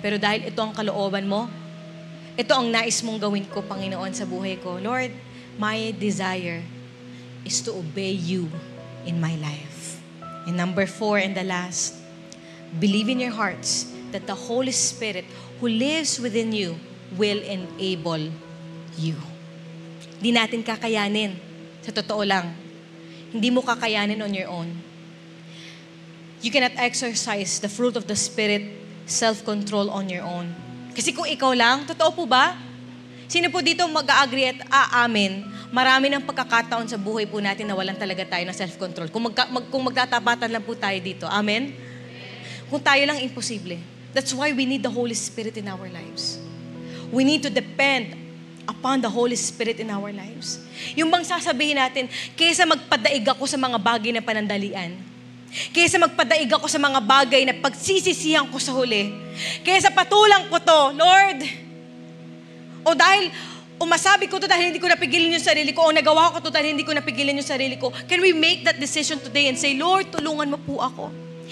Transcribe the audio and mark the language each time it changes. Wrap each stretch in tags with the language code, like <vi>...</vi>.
<tl>Pero dahil ito ang kalooban mo, ito ang nais mong gawin ko, Panginoon, sa buhay ko.</tl> <en>Lord, my desire is to obey you in my life. And number 4 and the last, believe in your hearts that the Holy Spirit who lives within you will enable you.</en> <tl>Hindi natin kakayanin. Sa totoo lang. Hindi mo kakayanin</tl> <en>on your own. You cannot exercise the fruit of the Spirit, self-control on your own.</en> <tl>Kasi kung ikaw lang, totoo po ba? Sino po dito mag-a-agree at aamin, marami ng pagkakataon sa buhay po natin na walang talaga tayo ng self-control. Kung magtatapatan lang po tayo dito. Amen? Kung tayo lang, imposible.</tl> <en>That's why we need the Holy Spirit in our lives. We need to depend upon the Holy Spirit in our lives.</en> <tl>Yung bang sasabihin natin, kaysa magpadaig ako sa mga bagay na panandalian, kaysa magpadaig ako sa mga bagay na pagsisisihan ko sa huli, kaysa patulang ko to, Lord, o dahil umasabi ko to dahil hindi ko napigilan yung sarili ko, o nagawa ko to dahil hindi ko napigilan yung sarili ko,</tl> <en>can we make that decision today and say,</en> <tl>Lord, tulungan mo po ako.</tl>